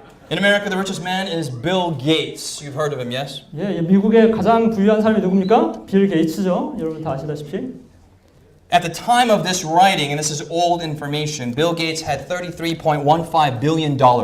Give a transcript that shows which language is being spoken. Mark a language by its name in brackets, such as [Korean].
[English] In America, the richest man is Bill Gates. You've heard of him, yes? [Korean] 예, 미국의 가장 부유한 사람이 누굽니까? 빌 게이츠죠. 여러분 다 아시다시피. [English] At the time of this writing, and this is old information, Bill Gates had $33.15 billion.